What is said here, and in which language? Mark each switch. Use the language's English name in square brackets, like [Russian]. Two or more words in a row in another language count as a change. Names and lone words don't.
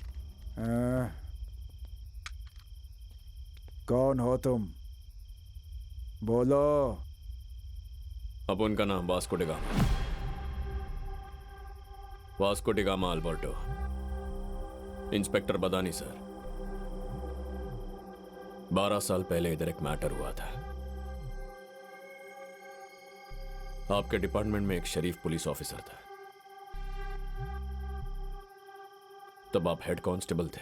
[Hindi] कौन हो तुम? बोलो। अब उनका नाम वास्को डिगामा, वास्को डिगामा अल्बर्टो, इंस्पेक्टर बदानी सर। 12 साल पहले इधर एक मैटर हुआ था। आपके डिपार्टमेंट में एक शरीफ [English] police officer [Hindi] था, तब आप [English] head constable [Hindi] थे।